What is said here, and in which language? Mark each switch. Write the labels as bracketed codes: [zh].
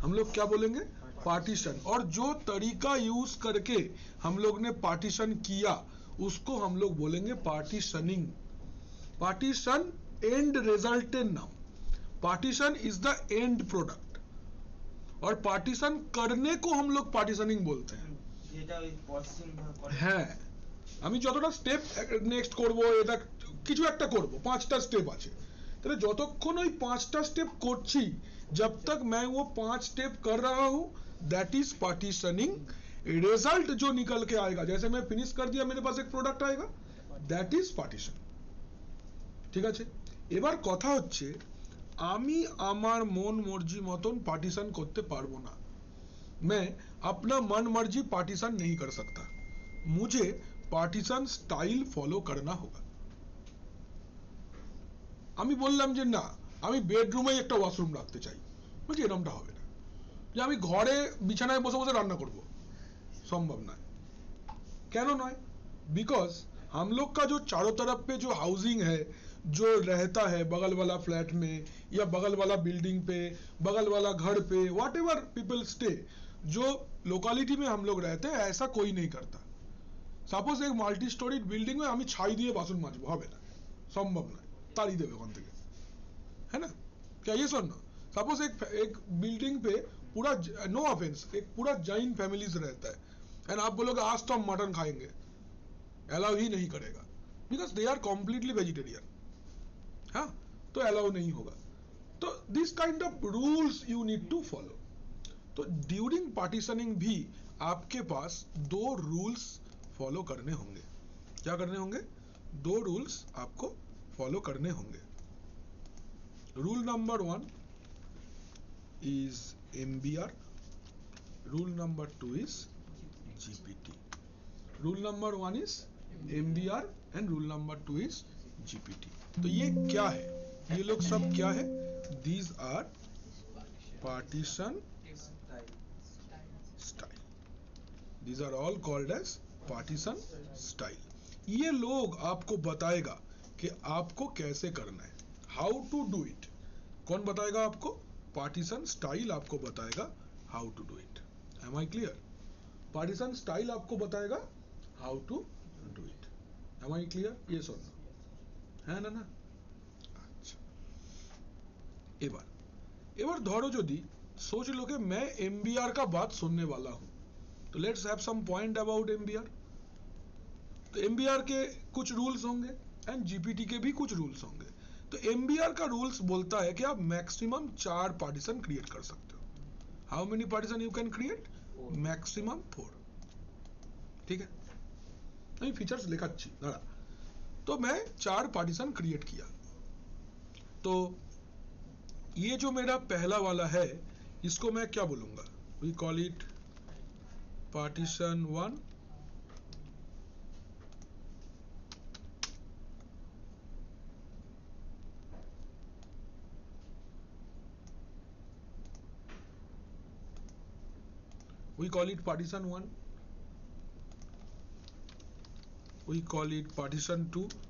[hi] हम लोग क्या बोलेंगे, पार्टीशन। और जो तरीका यूज करके हम लोग ने पार्टीशन किया उसको हम लोग बोलेंगे पार्टीशनिंग। पार्टीशन एंड रिजल्टेंट नाम, [en] partition is the end product, [hi] और पार्टीशन करने को हम लोग पार्टीशनिंग बोलते हैं। [bn] হ্যাঁ, আমি যতটা স্টেপ নেক্সট করব, এটা কিছু একটা করব, 5টা স্টেপ আছে, তাহলে যতক্ষণ ওই 5টা স্টেপ করছি, [hi] जब तक मैं वो 5 स्टेप कर रहा हूं, दैट इज पार्टीशनिंग। रिजल्ट जो निकल के आएगा, जैसे मैं फिनिश कर दिया, मेरे पास एक प्रोडक्ट आएगा, दैट इज पार्टीशन। [bn] ঠিক আছে, এবার কথা হচ্ছে আমি আমার মন মর্জি মতন পার্টিশন করতে পারবো না। [hi] मैं अपना मन मर्जी पार्टीशन नहीं कर सकता, मुझे पार्टीशन स्टाइल फॉलो करना होगा। [bn] আমি বললাম যে না, আমি বেডরুমে একটা ওয়াশরুম রাখতে চাই, বলছি এরকমটা হবে না। যে আমি ঘরে বিছানায় বসে বসে রান্না করব, संभव नয়। কেন নয়? [hi] बिकॉज हम लोग का जो चारों तरफ पे जो हाउसिंग है, जो रहता है बगल वाला फ्लैट में या बगल वाला बिल्डिंग पे, बगल वाला घर पे, [en] whatever people stay, [hi] जो लोकालिटी में हम लोग रहते हैं, ऐसा कोई नहीं करता। सपोज एक माल्टी स्टोरीड बिल्डिंग में [bn] আমি ছাই দিয়ে বাসন মাজবো, হবে না, সম্ভব নয়, তাড়ি দেবে ওখান থেকে, है ना? [hi] क्या ये सुनो, सपोज एक बिल्डिंग पे पूरा, नो ऑफेंस, एक पूरा जैन फैमिलीज रहता है, एंड आप बोलोगे आज तो हम मटन खाएंगे, अलाउ ही नहीं करेगा, [en] Because they are completely vegetarian. [hi] हाँ, तो अलाउ नहीं होगा। तो [en] This kind of rules you need to follow. [hi] तो ड्यूरिंग पार्टीशनिंग भी आपके पास 2 रूल्स फॉलो करने होंगे। क्या करने होंगे? 2 रूल्स आपको फॉलो करने होंगे। [en] Rule number 1 is MBR, rule number 2 is GPT. Rule number 1 is MBR and rule number 2 is GPT. [hi] तो ये क्या है? ये लोग सब क्या है? [en] These are partition style. These are all called as partition style. [hi] ये लोग आपको बताएगा कि आपको कैसे करना है, [en] how to do it. [hi] कौन बताएगा आपको? पार्टीशन स्टाइल आपको बताएगा [en] How to do it. Am I clear? [hi] Partition style आपको बताएगा [en] How to do it. Am I clear? [hi] ये सुन है ना? अच्छा, [bn] এবার ধরো যদি [hi] सोच लो कि मैं एमबीआर का बात सुनने वाला हूं, तो [en] Let's have some point about MBR. [hi] तो एमबीआर के कुछ रूल्स होंगे एंड जीपीटी के भी कुछ रूल्स होंगे। तो एमबीआर का रूल्स बोलता है कि आप मैक्सिमम 4 पार्टीशन क्रिएट कर सकते हो। [en] How many partition you can create? [hi] Maximum 4। ठीक है, नहीं फीचर्स लेखाচ্ছি दाड़ा। तो मैं 4 पार्टीशन क्रिएट किया। तो ये जो मेरा पहला वाला है, इसको मैं क्या बोलूंगा? [en] we call it partition 1, we call it partition 1, we call it partition 2,